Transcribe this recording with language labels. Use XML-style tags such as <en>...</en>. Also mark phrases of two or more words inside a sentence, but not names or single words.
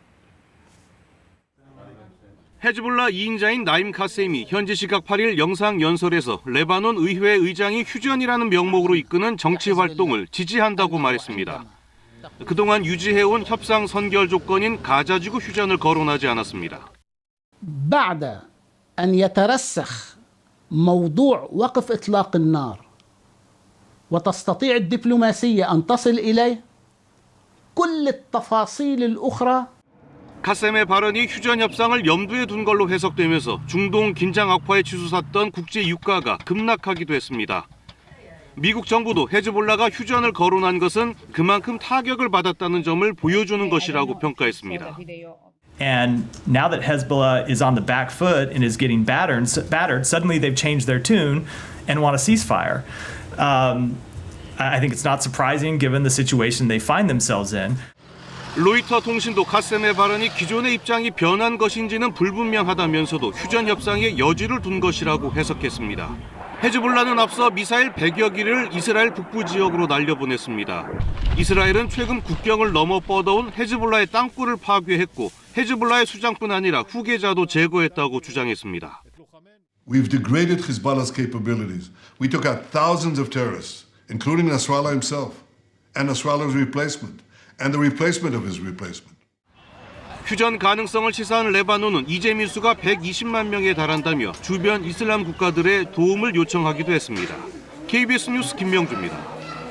<ko>헤즈볼라 2인자인 나임 카셈이 현지 시각 8일 영상연설에서 레바논 의회 의장이 휴전이라는 명목으로 이끄는 정치 활동을 지지한다고 말했습니다. 그동안 유지해온 협상 선결 조건인 가자지구 휴전을 거론하지 않았습니다.</ko> <ar>بعد أن يترسخ موضوع وقف إطلاق النار وتستطيع الدبلوماسية أن تصل إليه كل التفاصيل الأخرى.</ar> <ko>카셈의 발언이 휴전 협상을 염두에 둔 걸로 해석되면서 중동 긴장 악화에 치솟았던 국제 유가가 급락하기도 했습니다. 미국 정부도 헤즈볼라가 휴전을 거론한 것은 그만큼 타격을 받았다는 점을 보여주는 것이라고 평가했습니다.</ko> <en>And now that Hezbollah is on the back foot and is getting battered, suddenly they've changed their tune and want a ceasefire. I think it's not surprising given the situation they find themselves in.</en> <ko>로이터 통신도 카셈의 발언이 기존의 입장이 변한 것인지는 불분명하다면서도 휴전 협상에 여지를 둔 것이라고 해석했습니다. 헤즈볼라는 앞서 미사일 100여 기를 이스라엘 북부 지역으로 날려보냈습니다. 이스라엘은 최근 국경을 넘어 뻗어온 헤즈볼라의 땅굴을 파괴했고 헤즈볼라의 수장뿐 아니라 후계자도 제거했다고 주장했습니다.</ko> <en>We've degraded Hezbollah's capabilities. We took out thousands of terrorists, including Nasrallah himself, and Nasrallah's replacement, and the replacement of his replacement.</en> <ko>휴전 가능성을 시사한 레바논은 이재민 수가 120만 명에 달한다며 주변 이슬람 국가들의 도움을 요청하기도 했습니다. KBS 뉴스 김명주입니다.</ko>